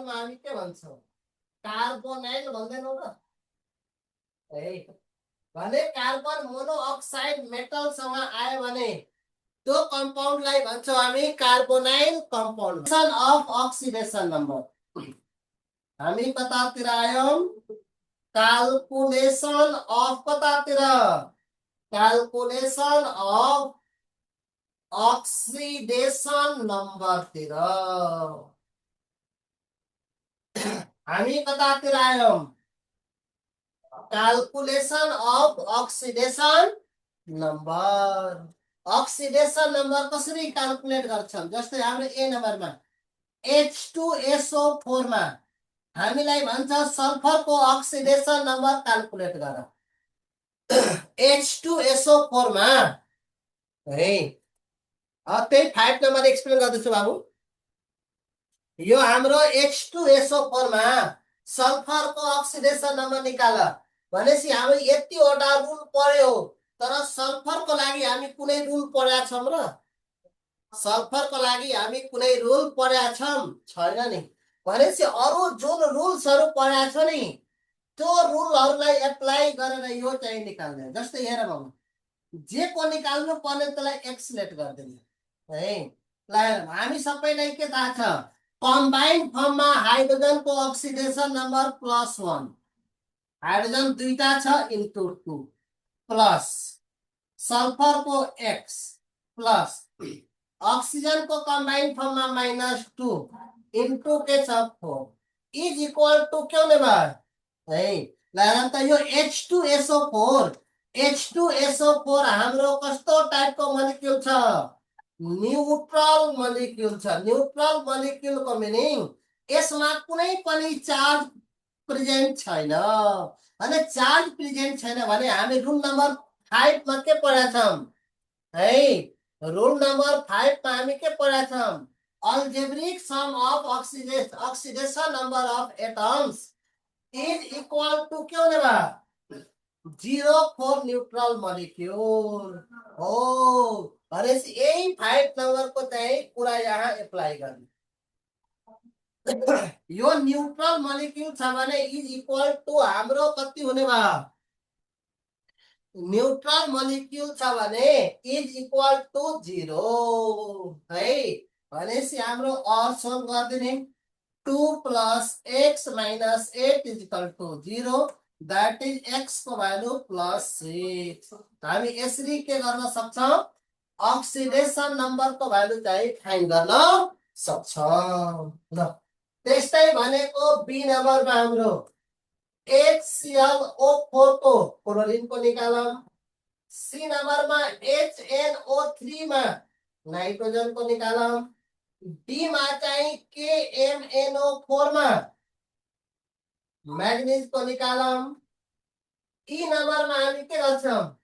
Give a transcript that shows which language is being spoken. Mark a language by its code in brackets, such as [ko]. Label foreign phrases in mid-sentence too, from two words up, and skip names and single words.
[ne] मा हामी के भन्छौं कार्बोनाइल भन्दैनौ र है भने [en] carbon monoxide [ne] मेटल सँग आयो भने त्यो कंपाउंड लाई भन्छौं हामी [en] carbonyl compound of oxidation number [ne] हामी कतातिर आयौं [en] calculation of [ne] कतातिर [en] calculation of oxidation number [ne] तिर हामी कतातिर आयौं [en] calculation of oxidation number oxidation number [ne] कसरी क्याल्कुलेट गर्छौं जस्तै हाम्रो ए नम्बरमा H2SO4 मा हामीलाई भन्छ सल्फर को [en] oxidation number [ne] क्याल्कुलेट गर H2SO4 मा है त्यही 5 नम्बर एक्सप्लेन गर्दैछु बाबु यो हाम्रो H2SO4 मा सल्फर को [en] oxidation number [ne] निकाल भनेसी हामी यतिवटा रुल पर्यो तर सल्फर को लागि हामी कुनै रुल पढ्या छौं र सल्फर को लागि हामी कुनै रुल पढ्या छौं छैन नि भनेसी अरु जुन रुल्सहरु पढ्या छ नि त्यो रुलहरुलाई एप्लाई गरेर यो चाहिँ निकाल्ने जस्तै हेर बाबु जे को निकाल्नु पर्ने त्यसलाई एक्सलेट गर्दिने है ल हामी सबैलाई के थाहा छ कम्बाइन्ड फर्ममा हाइड्रोजन को [en] oxidation number [ne] +1 हाइड्रोजन दुईटा छ इन्टु 2 प्लस सल्फर को x प्लस ऑक्सीजन को कम्बाइन्ड फर्ममा -2 इन्टु के छ 4 [en] is equal to [ne] के हुने भयो है ल त यो H2SO4 हाम्रो कस्तो टाइपको मोलिक्युल छ [en] neutral molecule [ne] छ [en] neutral molecule [ne] को मिनिङ यसमा कुनै पनि चार्ज प्रेजेंट छैन भने [en] charge present [ne] छैन भने हामी [en] rule number [ne] 5 मा के पढ्या छौं है [en] rule number [ne] 5 मा हामी के पढ्या छौं [en] algebraic sum of oxidation number of atoms is equal to [ne] के हुने भयो 0 [en] for neutral molecule [ne] हो भनेपछि यही 5 नम्बर को चाहिँ कुरा यहाँ एप्लाई गर्ने यो [en] neutral molecule [ne] छ भने [en] is equal to [ne] हाम्रो कति हुने भयो [en] neutral molecule [ne] छ भने [en] is equal to [ne] 0 है भनेपछि हाम्रो अर सोल्भ गर्दिने 2 + x - 8 [en] is equal to [ne] 0 [en] that is [ne] x को भ्यालु +6 हामी यसरी के गर्न सक्छौं [en] oxidation number [ne] को भ्यालु चाहिँ फाइन्ड गर्न सक्छौं ल त्यस्तै भनेको बी नम्बरमा हाम्रो HClO4 को क्लोरिन को निकालौं सी नम्बरमा HNO3 मा नाइट्रोजन को निकालौं डी मा चाहिँ KMNO4 मा मैग्नीज को निकालौं ई नम्बरमा हामी के गर्छौं